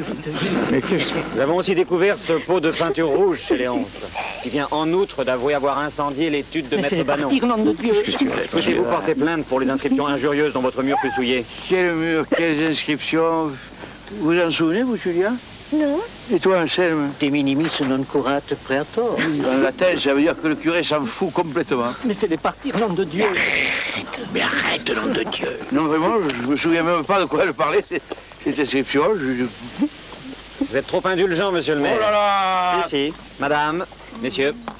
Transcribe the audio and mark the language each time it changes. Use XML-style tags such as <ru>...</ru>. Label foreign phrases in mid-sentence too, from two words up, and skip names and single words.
<fr>Mais nous avons aussi découvert ce pot de peinture rouge chez Léonce, qui vient en outre d'avouer avoir incendié l'étude de Maître Banon. Nom de Dieu. Souhaitez-vous porter plainte pour les inscriptions injurieuses dans votre mur plus souillé? Quel mur, quelles inscriptions? Vous en souvenez, vous, Julia? Non. Et toi, Anselme?</fr> <la>De minimis non curat praetor.</la> <fr>En latin, ça veut dire que le curé s'en fout complètement. Mais fais-les partir, nom de Dieu. Mais arrête, nom de Dieu. Non, vraiment, je me souviens même pas de quoi elle parlait, cette inscription. Vous êtes trop indulgent, monsieur le maire. Oh là là! Si, madame, messieurs.</fr>